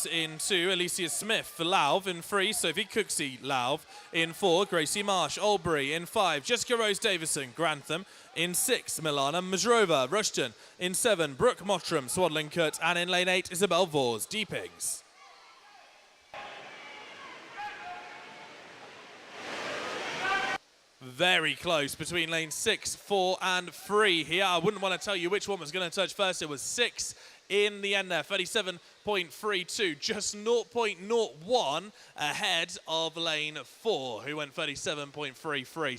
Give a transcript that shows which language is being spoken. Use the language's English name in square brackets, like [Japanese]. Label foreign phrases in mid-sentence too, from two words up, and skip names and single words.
[English] In 2, Alicia Smith for Louv. In 3, Sophie Cooksey, Louv. In 4, Gracie Marsh, Albury. In 5, Jessica Rose Davison, Grantham. In 6, Milana Mazrova, Rushton. In 7, Brooke Mottram, Swadlincote. And in lane 8, Isabel Vors, Deepings. Very close between lane 6, 4 and 3 here. I wouldn't want to tell you which one was going to touch first. It was 6 in the end there, 37.32, just 0.01 ahead of lane 4, who went 37.33.